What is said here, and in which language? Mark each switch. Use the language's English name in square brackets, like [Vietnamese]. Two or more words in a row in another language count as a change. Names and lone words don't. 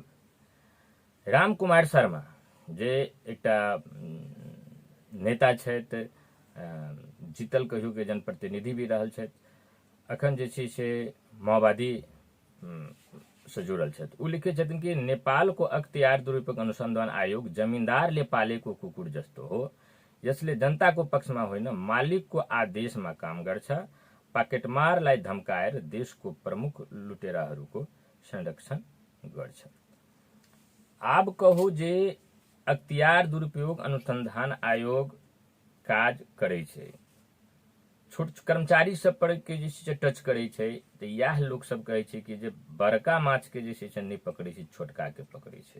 [Maithili] राम कुमार शर्मा जे एकटा नेता छथि, जीतल कहियो के जनप्रतिनिधि भी रहल छथि, अखन जे छै से माओवादी से जुड़ल छथि। उ लिखे छथिन कि [Nepali] नेपाल को अख्तियार दुरुपयोग अनुसंधान आयोग जमींदार ले पाले को कुकुर जस्तो हो, यसले जनता को पक्ष में होइन मालिक को आदेश में काम गर्छ, पाकेटमारलाई धम्काएर देश को प्रमुख लुटेराहरूको संरक्षण गर्छ। [Maithili] आब कहू जे अख्तियार दुरुपयोग अनुसंधान आयोग काज करे छै, छोट कर्मचारी सब पर के जे से टच करे छै, तो यह लोग सब कहे छै कि जे बड़का माछ के जे से नहीं पकड़े छै, छोटका के पकड़े छै।